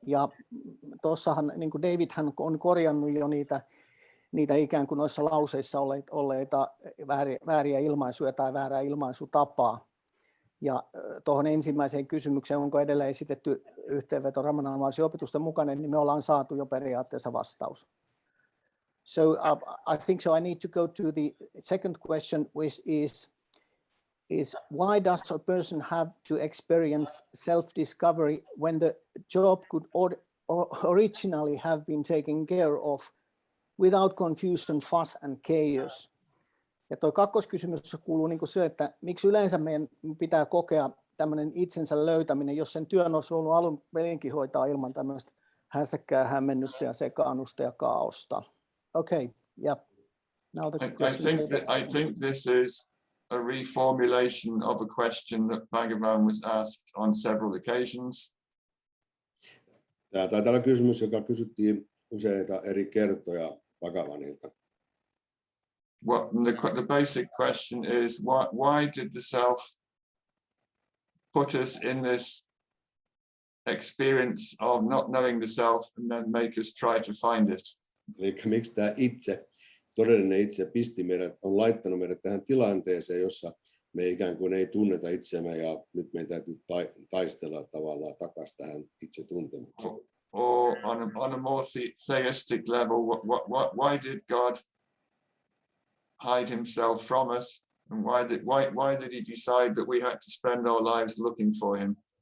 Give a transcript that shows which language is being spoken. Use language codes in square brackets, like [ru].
[fi] Ja tuossahan niin kuin Davidhän on korjannut jo niitä ikään kuin noissa lauseissa olleita vääriä ilmaisuja tai väärää ilmaisutapaa. Ja tuohon ensimmäiseen kysymykseen, onko edelleen esitetty yhteenveto Ramana Maharshin opetusten mukainen, niin me ollaan saatu jo periaatteessa vastaus. [en] So I think so I need to go to the second question, which is why does a person have to experience self-discovery when the job could originally have been taken care of without confusion, fuss and chaos? [fi] Ja tuo kakkoskysymys kuuluu niin kuin se, että miksi yleensä meidän pitää kokea tämmöinen itsensä löytäminen, jos sen työn olisi ollut alun perinkin hoitaa ilman tämmöistä hässäkkää, hämmennystä ja sekaannusta ja kaaosta. [en] Okay, yeah. Now the I think this is a reformulation of a question that Bhagavan was asked on several occasions. [fi] Tämä taitaa olla kysymys, joka kysyttiin useita eri kertoja Bhagavanilta. [en] The basic question is why did the self put us in this experience of not knowing the self and then make us try to find it? [fi] Eli miksi tämä todellinen itse pisti meidät, on laittanut meidät tähän tilanteeseen, jossa me ikään kuin ei tunneta itseämme ja nyt meidän täytyy taistella tavallaan takaisin tähän itse tuntemukseen. [en] Or on a more theistic level, why did God hide himself from us, and why did he decide that we had to spend our lives looking for him?